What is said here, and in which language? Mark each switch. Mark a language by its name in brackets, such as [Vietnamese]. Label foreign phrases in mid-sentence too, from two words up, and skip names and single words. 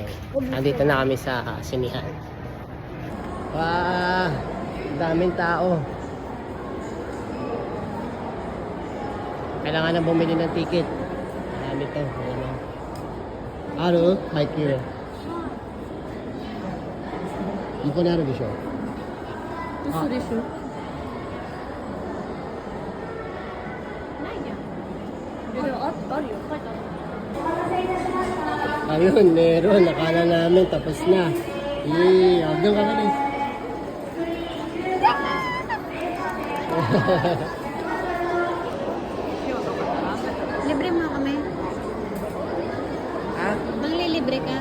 [Filipino] Nandito na kami sa sinihan. Wow, daming tao. Kailangan na bumili ng ticket. Marami to. Ano? Haikyuu. [Japanese] ここにあるでしょ。嘘でしょ。ないじゃん。でもあるよ。書いてある。 [Filipino] Ayun, meron. Nakala namin tapos na. Huwag daw kami. Libre mo kami. Ha? Manglilibre ka.